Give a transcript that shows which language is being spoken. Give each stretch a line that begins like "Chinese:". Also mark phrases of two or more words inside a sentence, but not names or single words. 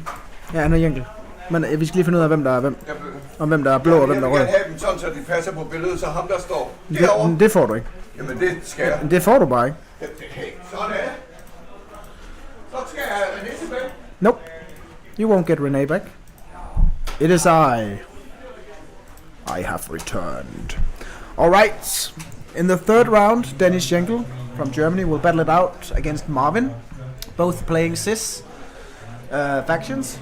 Danish: Ja, han er Jenkel. Men vi skal lige finde ud af, hvem der er hvem. Og hvem der er blå og hvem der er rød. Jeg vil gerne have dem sådan, så de passer på billedet, så ham der står derovre. Det får du ikke. Jamen det skal jeg. Det får du bare ikke. Hey, sådan er det. Så skal jeg have René tilbage.
English: Nope. You won't get René back. It is I. I have returned. Alright. In the third round, Dennis Jenkel from Germany will battle it out against Marvin. Both playing cis factions.